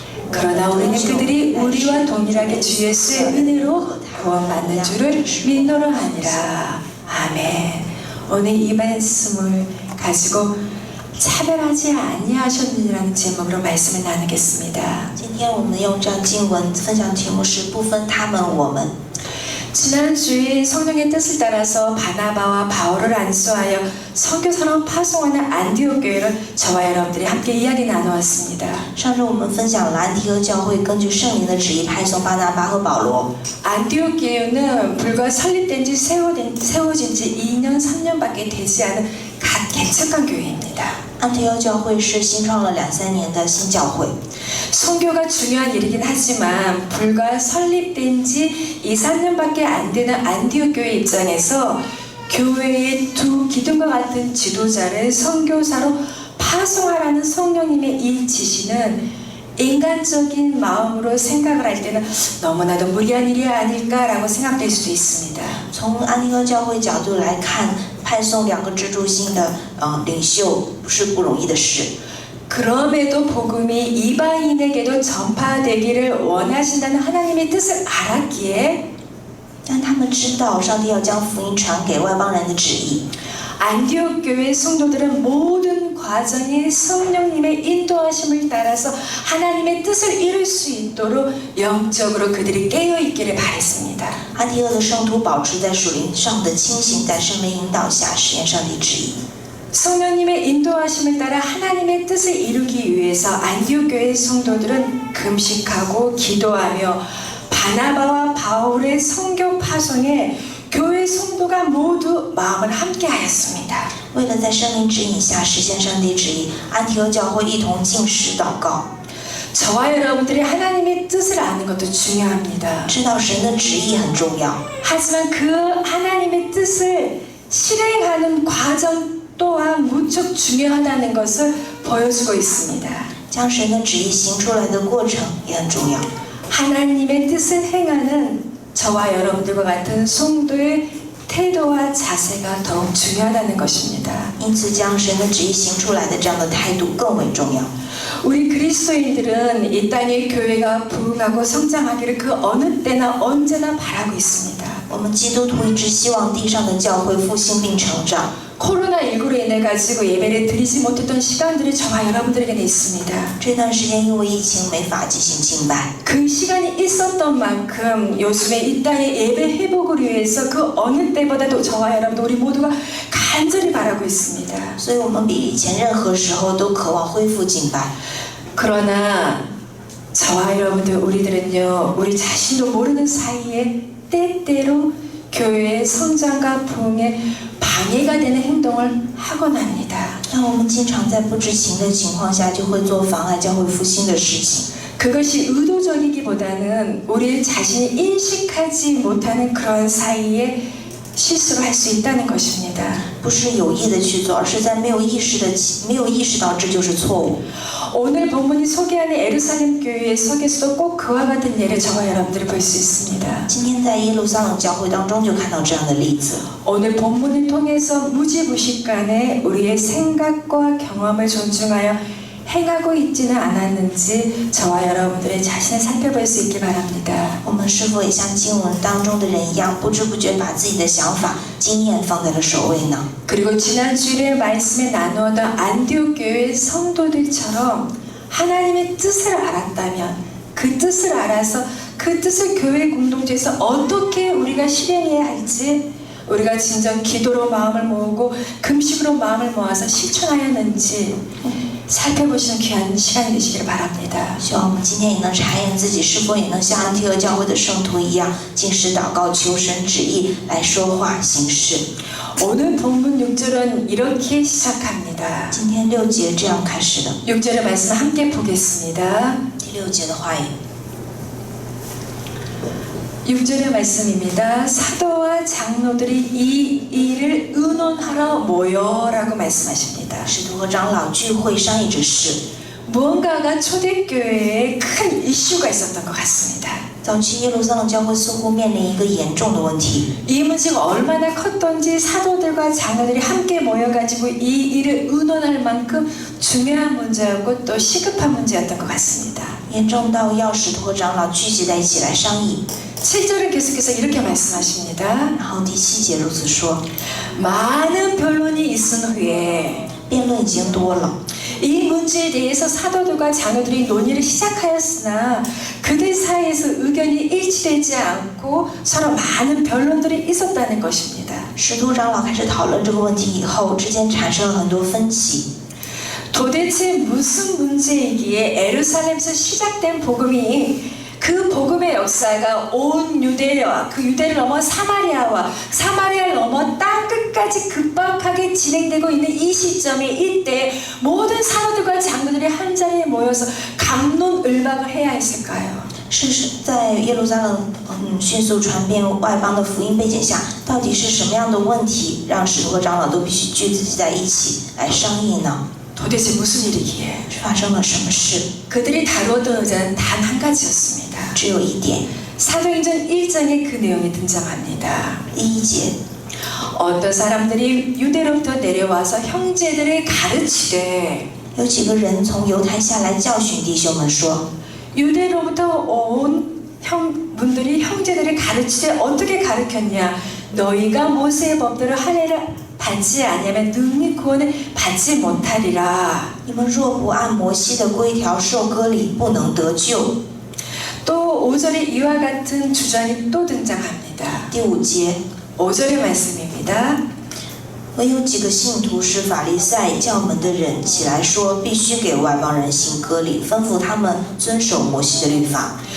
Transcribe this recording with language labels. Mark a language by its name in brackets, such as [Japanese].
[Korean] 그러나 우리는 그들이 우리와 동일하게 주 예수의 은혜로 구원받는 줄을 믿노라 하니라. 아멘. 오늘 이 말씀을 가지고 차별하지 아니하셨느니라는 제목으로 말씀을 나누겠습니다. [Chinese] 今天我们用这样经文分享题目是不分他们我们。 [Korean] 지난주에 성령의 뜻을 따라서 바나바와 바울을 안수하여 선교사로 파송하는 안디옥 교회를 저와 여러분들이 함께 이야기 나누었습니다. [Chinese] 上周我们分享了安提阿教会根据圣灵的旨意派送巴拿巴和保罗。 [Korean] 안디옥 교회는 불과 설립된 지 세워진 지 2년 3년밖에 되지 않은 갓 개척한 교회입니다. [Chinese] 安提阿教会是新创了2-3年的新教会。 [Korean] 선교가 중요한 일이긴 하지만 불과 설립된 지 2-3년밖에 안 되는 안디옥 교회 입장에서 교회의 두 기둥과 같은 지도자를 선교사로 파송하라는 성령님의 이 지시는 인간적인 마음으로 생각을 할 때는 너무나도 무리한 일이 아닐까라고 생각될 수도 있습니다. [Chinese] 从安提阿教会角度来看，派送2个支柱性的领袖不是不容易的事。 [Korean] 그럼에도 복음이 이방인에게도 전파되기를 원하신다는 하나님의 뜻을 알았기에 [Chinese] 但他们知道上帝要将福音传给外邦人的旨意。 [Korean] 안디옥 교회 성도들은 모든 과정이 성령님의 인도하심을 따라서 하나님의 뜻을 이룰 수 있도록 영적으로 그들이 깨어있기를 바랬습니다. [Chinese] 安提阿的圣徒保持在属灵上的清醒，在圣灵引导下实现上帝旨意。 [Korean] 성령님의 인도하심을 따라 하나님의 뜻을 이루기 위해서 안디옥 교회 성도들은 금식하고 기도하며 바나바와 바울의 선교 파송에 교회 안디옥교회 성도가 모두 마음을 함께하였습니다. [Chinese] 为了在圣灵指引下实现上帝旨意，安提阿教会一同禁食祷告。 [Korean] 저와 여러분들이 하나님의 뜻을 아는 것도 중요합니다. [Chinese] 知道神的旨意很重要， [Korean] 하지만 그 하나님의 뜻을 실행하는 과정 또한 무척 중요하다는 것을 보여주고 있습니다. [Chinese] 将神的旨意行出来的过程也很重要。 [Korean] 하나님의 뜻을 행하는 저와 여러분들과 같은 성도의 태도와 자세가 더욱 중요하다는 것입니다. [Chinese] 因此，将神的旨意行出来的这样的态度更为重要。 [Korean] 우리 그리스도인들은 이 땅의 교회가 부흥하고 성장하기를 그 어느 때나 언제나 바라고 있습니다. [Chinese] 我们基督徒一直希望地上的教会复兴并成长。 [Korean] 코로나19로 인해 가지고 예배를 드리지 못했던 시간들이 저와 여러분들에게는 있습니다. [Chinese] 这段时间因为疫情没法进行敬拜， [Korean] 그 시간이 있었던 만큼 요즘에 이 땅의 예배 회복을 위해서 그 어느 때보다도 저와 여러분들 우리 모두가 간절히 바라고 있습니다. [Chinese] 所以我们比以前任何时候都渴望恢复敬拜。 [Korean] 그러나 저와 여러분들 우리들은요 우리 자신도 모르는 사이에 때때로 교회의 성장과 부흥에 방해가 되는 행동을 하곤 합니다. [Chinese] 但我们经常在不知情的情况下，就会做妨碍教会复兴的事情。 [Korean] 그것이 의도적이기보다는 우리 자신이 인식하지 못하는 그런 사이에 실수를 할 수 있다는 것입니다. [Chinese] 不是有意的去做，而是在没有意识到这就是错误。 [Korean] 오늘 본문이 소개하는 예루살렘 교회의 속에서도 꼭 그와 같은 예를 저와 여러분들이 볼 수 있습니다. [Chinese] 今天在耶路撒冷教会当中就看到这样的例子。 [Korean] 오늘 본문을 통해서 무지무식간에 우리의 생각과 경험을 존중하여 행하고 있지는 않았는지 저와 여러분들의 자신을 살펴볼 수 있기 바랍니다. [Chinese] 我们是否也像经文当中的人一样，不知不觉把自己的想法、经验放在了首位呢？ [Korean] 그리고 지난 주일에 말씀에 나누었던 안디옥 교회 성도들처럼 하나님의 뜻을 알았다면 그 뜻을 알아서 그 뜻을 교회 공동체에서 어떻게 우리가 실행해야 할지 우리가 진정 기도로 마음을 모으고 금식으로 마음을 모아서 실천하였는지 살펴보시는 귀한 시간이 되시기를 바랍니다. [Chinese] 希望我们今天也能查验自己是否也能像安提阿教会的圣徒一样，禁食祷告，求神旨意来说话行事。 [Korean] 오늘 본문 6절은 이렇게 시작합니다. [Chinese] 今天6节这样开始的。 [Korean] 6절의 말씀 함께 보겠습니다. [Chinese] 第6节的话语， [Korean] 6절의 말씀입니다. 사도와 장로들이 이 일을 의논하러 모여라고 말씀하십니다. [Chinese] 使徒和长老聚会商议之事。 [Korean] 무언가가 초대교회에 큰 이슈가 있었던 것 같습니다. [Chinese] 早期耶路撒冷教会似乎面临一个严重的问题， [Korean] 이 문제가 얼마나 컸던지 사도들과 장로들이 함께 모여가지고 이 일을 의논할 만큼 중요한 문제였고 또 시급한 문제였던 것 같습니다. [Chinese] 严重到要使徒和长老聚集在一起来商议。 [Korean] 7절은 계속해서 이렇게 말씀하십니다. [Chinese] 然后第7节如此说， [Korean] 많은 변론이 있은 후에 [Chinese] 辩论已经多了， [Korean] 이 문제에 대해서 사도들과 장로들이 논의를 시작하였으나 그들 사이에서 의견이 일치되지 않고 서로 많은 변론들이 있었다는 것입니다. [Chinese] 使徒长老开始讨论这个问题以后，之间产生了很多分歧。 [Korean] 도대체 무슨 문제이기에 예루살렘에서 시작된 복음이 그 복음의 역사가 온 유대와 그 유대를 넘어 사마리아와 사마리아를 넘어 땅 끝까지 급박하게 진행되고 있는 이 시점에 이때 모든 사도들과 장로들이 한자리에 모여서 갑론을박을 해야 했을까요? [Chinese] 是在耶路撒冷迅速传遍外邦的福音背景下，到底是什么样的问题让使徒和长老都必须聚集在一起来商议呢？ [Korean] 도대체 무슨 일이기에? [Chinese] 发生了什么事？ [Korean] 그들이 다루었던 의자는 단 한 가지였습니다. [Chinese] 只有一点。 [Korean] 사도행전 1장에 그 내용이 등장합니다. [Chinese] 第1节， [Korean] 어떤 사람들이 유대로부터 내려와서 형제들을 가르치되 [Chinese] 有几个人从犹太下来教训弟兄们说， [Korean] 유대로부터 온 분들이 형제들을 가르치되 어떻게 가르쳤냐? 너희가 모세의 법대로 할례를 받지 아니하면 능히 구원을 받지 못하리라. [Chinese] 你们若不按摩西的规条受割礼，不能得救。 [Korean] 또 5절에 이와 같은 주장이 또 등장합니다. [Chinese] 第5节， [Korean] 5절의 말씀입니다. [Chinese] 唯有几个信徒是法利赛教门的人起来说，必须给外邦人行割礼，吩咐他们遵守摩西的律法。